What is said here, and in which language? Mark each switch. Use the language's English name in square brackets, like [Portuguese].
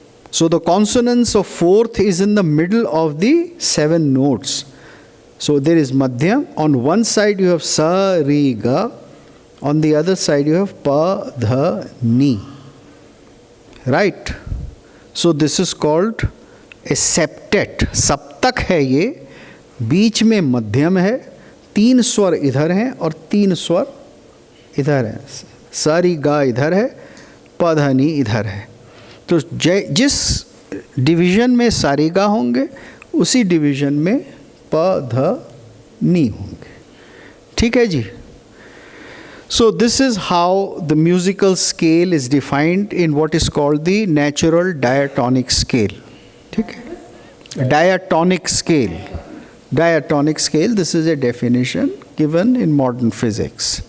[English] So the consonance of fourth is in the middle of the 7 notes. So there is madhyam. On one side you have sa, ri, ga. On the other side you have pa, dha, ni. Right? So this is called a septet. [Hindi] सप्तक है ये, बीच में मध्यम है, 3 स्वर इधर हैं और 3 स्वर इधर हैं. सा रि गा इधर है, प ध नि इधर है. तो जिस डिवीज़न में सा रि गा होंगे उसी डिवीज़न में प ध नि होंगे. ठीक है जी. [English] So this is how the musical scale is defined in what is called the natural diatonic scale. [Hindi] ठीक है. [English] Diatonic scale. Diatonic scale, this is a definition given in modern physics.